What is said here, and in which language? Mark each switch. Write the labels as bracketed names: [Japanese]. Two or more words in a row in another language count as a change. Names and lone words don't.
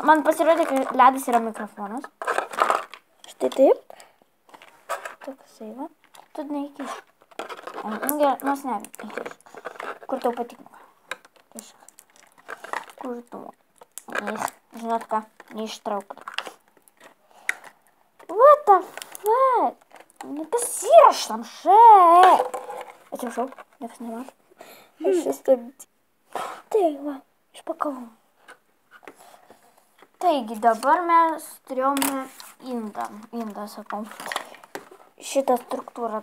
[Lithuanian] Man pasirodė, kad ledas yra mikrofonas. Štai taip. Toksai, va. Tu neįkiš. Gerai, nors ne, įkiš. Kur tau patinka? Kur tu? Žinot ką, neištrauk. [English] What the fuck? [Lithuanian] Kas yra štamšai? Atsiprašau, niekas nemato. Aš sustabdžiu. Tai va, išpakavau. Taigi, dabar mes turėjome indą, sakau. Šitą struktūrą.